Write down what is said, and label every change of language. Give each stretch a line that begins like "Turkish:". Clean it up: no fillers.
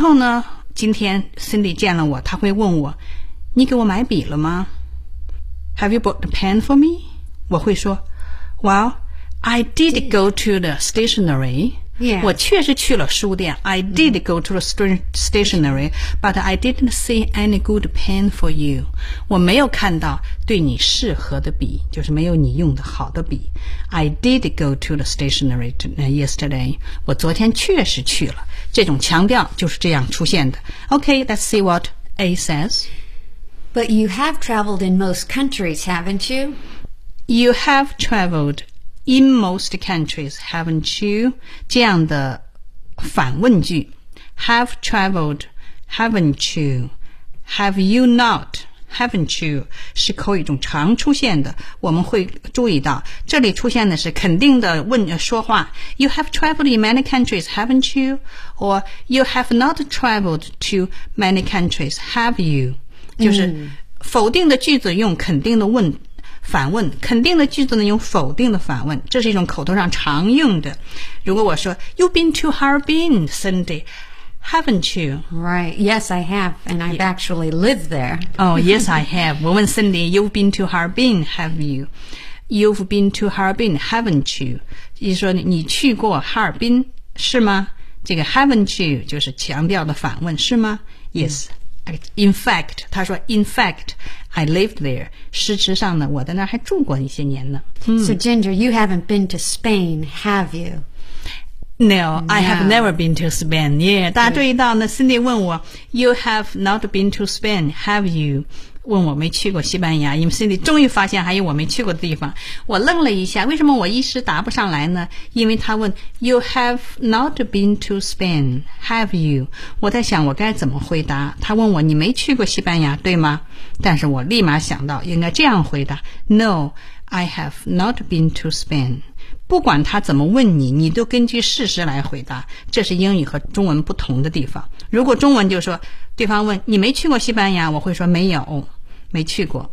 Chinese: 然后呢今天 Cindy 见了我，他会问我，你给我买笔了吗？
English: Have you bought a pen for me?
Chinese: 我会说
English: Well, I did go to the stationery、 yeah.
Chinese: 我确实去了书店
English: I did go to the stationery、mm-hmm. But I didn't see any good pen for you.
Chinese: 我没有看到对你适合的笔，就是没有你用的好的笔。
English: I did go to the stationery yesterday.
Chinese: 我昨天确实去了，这种强调就是这样出现的。
English: Okay, let's see what A says. But you have traveled in most countries, haven't you? You have traveled in most countries, haven't you?
Chinese: 这样的反问句
English: Have traveled, haven't you? Have you not, haven't you?
Chinese: 是口语中常出现的，我们会注意到这里出现的是肯定的问说话。
English: You have traveled in many countries, haven't you? Or you have not traveled to many countries, have you?、嗯、
Chinese: 就是否定的句子用肯定的问反问，肯定的句子呢用否定的反问，这是一种口头上常用的。如果我说
English: You've been to Harbin, Cindy, haven't you? Right, yes I have, and I've actually lived there. Oh, yes I have.
Chinese: 我问
English: Cindy, You've been to Harbin, have you? You've been to Harbin, haven't you?
Chinese: 就是说你去过哈尔滨是吗？这个
English: haven't you
Chinese: 就是强调的反问是吗、mm.
English: Yes In fact
Chinese: 他说
English: In fact I lived there
Chinese: 事实上呢我在那儿还住过一些年呢、mm.
English: So Ginger you haven't been to Spain have you? No, no. I have never been to Spain Yeah
Chinese: 大家注意到呢 Cindy 问我
English: You have not been to Spain have you?
Chinese: 问我没去过西班牙，因为 Cindy 终于发现还有我没去过的地方。我愣了一下，为什么我一时答不上来呢？因为他问
English: You have not been to Spain, have you?
Chinese: 我在想我该怎么回答。他问我你没去过西班牙，对吗？但是我立马想到应该这样回答
English: No, I have not been to Spain.
Chinese: 不管他怎么问你，你都根据事实来回答，这是英语和中文不同的地方。如果中文就说对方问你没去过西班牙，我会说没有，没去过。